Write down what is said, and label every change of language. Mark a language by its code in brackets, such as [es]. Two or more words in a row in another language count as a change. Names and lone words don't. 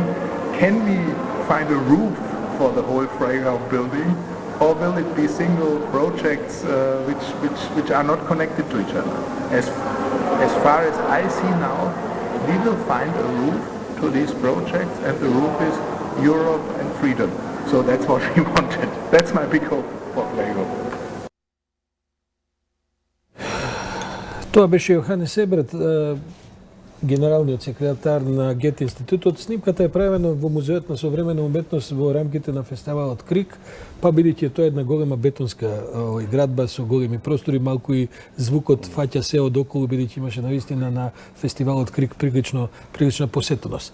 [en] Can we find a roof for the whole Freiraum building, or will it be single projects which are not connected to each other? As far as I see now, we will find a roof to these projects, and the roof is Europe and freedom. So that's what we wanted. That's my big hope for Freiraum. [mk] Тоа беше Јоханес Ебрет, генералниот секретар на Гете институтот. Снимката е правена во Музеот на современа уметност во рамките на фестивалот Крик, па бидејќи тоа е една голема бетонска градба со големи простори, малку и звукот фаќа се од околу, бидејќи имаше навистина на фестивалот Крик прилична посетеност.